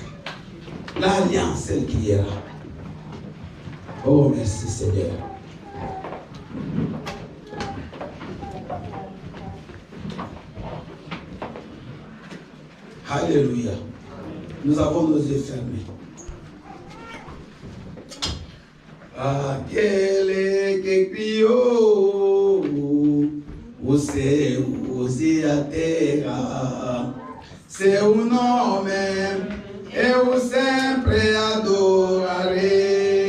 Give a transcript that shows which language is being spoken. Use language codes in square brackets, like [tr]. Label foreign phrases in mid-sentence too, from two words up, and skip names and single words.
[fr] L'alliance, elle criera. Oh, merci Seigneur. Alléluia. Nous avons nos yeux fermés. [pt] Aquele que criou o céu e a terra, seu nome eu sempre adorarei.